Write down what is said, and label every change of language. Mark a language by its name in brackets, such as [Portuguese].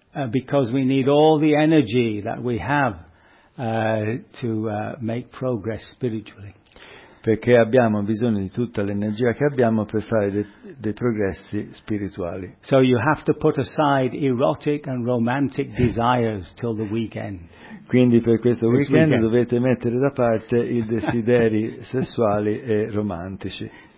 [English] Because we need all the energy that we have to make progress spiritually. [Italian] Perché abbiamo bisogno di tutta l'energia che abbiamo per fare dei progressi spirituali. [English] So you have to put aside erotic and romantic desires till the weekend. [Italian] Quindi per questo weekend dovete mettere da parte i desideri sessuali e romantici.